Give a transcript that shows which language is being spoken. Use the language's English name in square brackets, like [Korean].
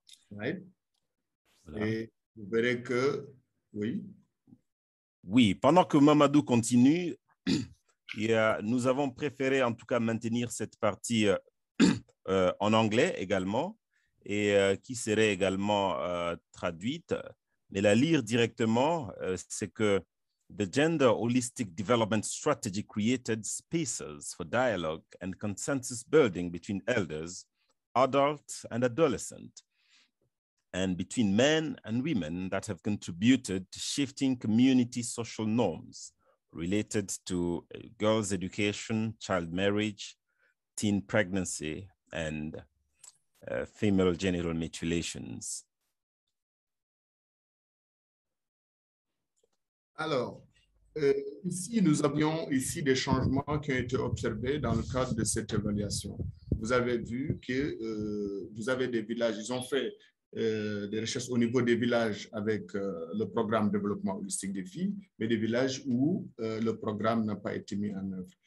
[French] Right? Voilà. Et vous verrez que, oui. Oui, pendant que Mamadou continue, Et, nous avons préféré en tout cas maintenir cette partie en anglais également et qui serait également traduite. Mais la lire directement, c'est que [English] the Gender Holistic Development Strategy created spaces for dialogue and consensus building between elders, adults, and adolescents, and between men and women that have contributed to shifting community social norms related to girls' education, child marriage, teen pregnancy, and female genital mutilations. [French] Alors, ici, nous avions ici des changements qui ont été observés dans le cadre de cette évaluation. Vous avez vu que vous avez des villages, ils ont fait des recherches au niveau des villages avec le programme développement holistique des filles, mais des villages où le programme n'a pas été mis en œuvre.